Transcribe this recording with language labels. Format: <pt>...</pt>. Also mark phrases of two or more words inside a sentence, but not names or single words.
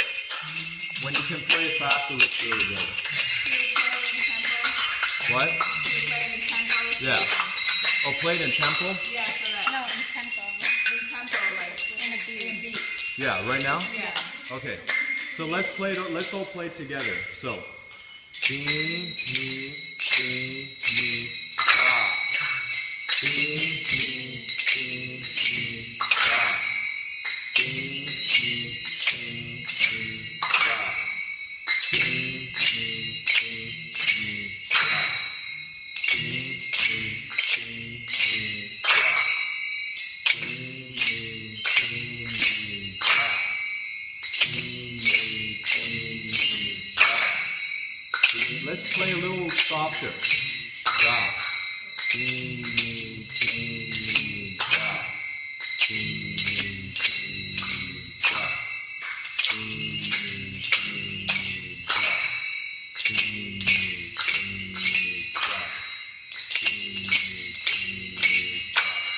<en>When you can play it fast, it looks really good. What? Yeah. Oh, played in tempo? Yeah, so that. No, in tempo. In tempo, like In a beat. Yeah, right now? Yeah. Okay. So let's all play together. So, ding, me, ding, me, da. Ding, me, ding, me, da. Ding, me, ding, me, da. Ding, me, ding, me, da. Ding, me, ding, me, da. Ding, me, ding, me, da. Let's play a little softer. Da. Ding, me, ding, me, da. Ding, me, ding, me, da. Ding, me, ding, me, da. Ding, me, ding, me, da. Ding, me, ding, me, da.</en>